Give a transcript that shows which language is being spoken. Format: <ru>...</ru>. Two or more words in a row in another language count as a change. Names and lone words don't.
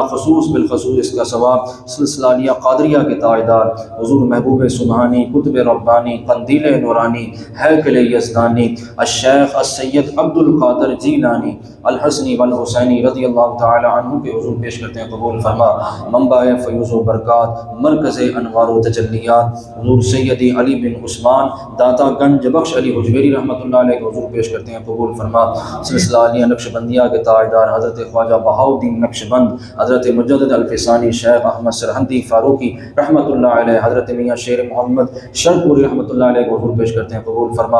<ur>خصوص بالخصوص اس کا ثواب سلسلہ عالیہ قادریہ کے تاجدار حضور محبوب سبحانی قطب ربانی قندیل نورانی ہیکل یزدانی الشیخ السید عبد القادر جیلانی الحسنی والحسینی</ur> <ar>رضی اللہ تعالی عنہ</ar> <ur>کے حضور پیش کرتے ہیں قبول فرما منبع فیض و برکات مرکز انوار و تجلی تجلیات حضور سیدی علی بن عثمان داتا گنج بخش علی حجویری</ur> <ar>رحمۃ اللہ علیہ</ar> <ur>کو حضور پیش کرتے ہیں قبول فرما۔ سلسلہ علیہ نقش بندیہ کے تاجدار حضرت خواجہ بہاؤالدین نقش بند حضرت مجدد الفسانی شیخ احمد سرہندی فاروقی</ur> <ar>رحمۃ اللہ علیہ</ar> <ur>حضرت میاں شیر محمد شرپوری</ur> <ar>رحمۃ اللہ علیہ</ar> <ur>کو حضور پیش کرتے ہیں قبول فرما۔</ur>